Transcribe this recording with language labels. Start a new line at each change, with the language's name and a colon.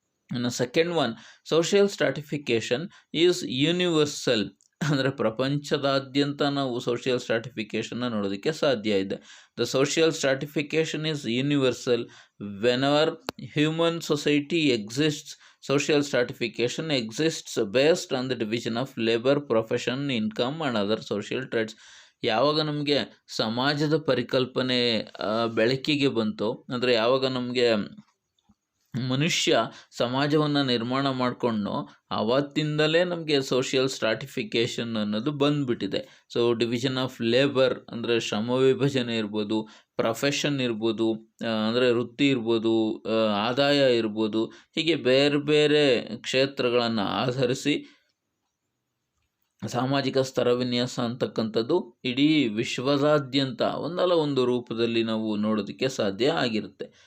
Kannada: ಇನ್ನು
English: second one, social stratification is universal,
Kannada: ಅಂದರೆ ಪ್ರಪಂಚದಾದ್ಯಂತ ನಾವು ಸೋಷಿಯಲ್ ಸ್ಟ್ರಾಟಿಫಿಕೇಷನ್ನ ನೋಡೋದಕ್ಕೆ ಸಾಧ್ಯ ಇದೆ.
English: The social stratification is universal whenever human society exists. Social stratification exists based on the division of labor, profession, income and other social traits.
Kannada: ಯಾವಾಗ ನಮಗೆ ಸಮಾಜದ ಪರಿಕಲ್ಪನೆ ಬೆಳಕಿಗೆ ಬಂತು, ಅಂದರೆ ಯಾವಾಗ ನಮಗೆ ಮನುಷ್ಯ ಸಮಾಜವನ್ನು ನಿರ್ಮಾಣ ಮಾಡಿಕೊಂಡು ಆವತ್ತಿಂದಲೇ ನಮಗೆ ಸೋಷಿಯಲ್ ಸ್ಟ್ರಾಟಿಫಿಕೇಷನ್ ಅನ್ನೋದು ಬಂದುಬಿಟ್ಟಿದೆ. ಸೊ ಡಿವಿಷನ್ ಆಫ್ ಲೇಬರ್ ಅಂದರೆ ಶ್ರಮ ವಿಭಜನೆ ಇರ್ಬೋದು, ಪ್ರೊಫೆಷನ್ ಇರ್ಬೋದು, ಅಂದರೆ ವೃತ್ತಿ ಇರ್ಬೋದು, ಆದಾಯ ಇರ್ಬೋದು, ಹೀಗೆ ಬೇರೆ ಬೇರೆ ಕ್ಷೇತ್ರಗಳನ್ನು ಆಧರಿಸಿ ಸಾಮಾಜಿಕ ಸ್ತರ ವಿನ್ಯಾಸ ಅಂತಕ್ಕಂಥದ್ದು ಇಡೀ ವಿಶ್ವದಾದ್ಯಂತ ಒಂದಲ್ಲ ಒಂದು ರೂಪದಲ್ಲಿ ನಾವು ನೋಡೋದಕ್ಕೆ ಸಾಧ್ಯ ಆಗಿರುತ್ತೆ.